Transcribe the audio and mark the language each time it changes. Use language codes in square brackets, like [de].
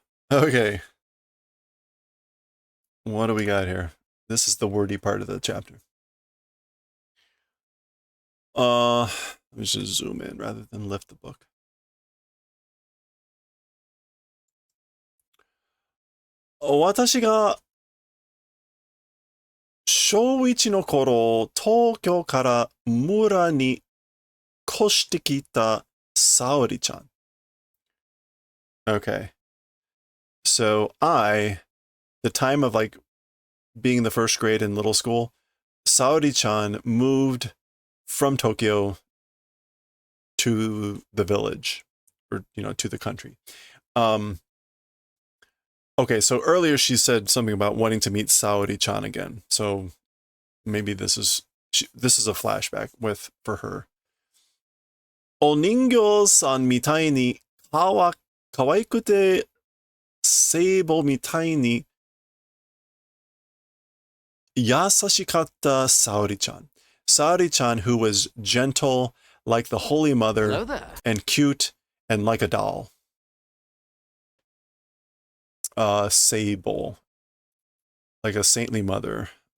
[en] Okay. What do we got here? This is the wordy part of the chapter. Let me just zoom in rather than lift the book. [ja] 私が小一の頃、東京から村に越してきた沙織ちゃん. [en] Okay. So the time of like being the first grade in little school, Saori-chan moved from Tokyo to the village, or, to the country. Okay, so earlier she said something about wanting to meet Saori-chan again. So maybe this is a flashback for her. [ja] お人形さんみたいに可愛くて聖母みたいに優しかった Saori-chan. [en] Saori-chan, who was gentle like the Holy Mother and cute and like a doll. Sable, like a saintly mother.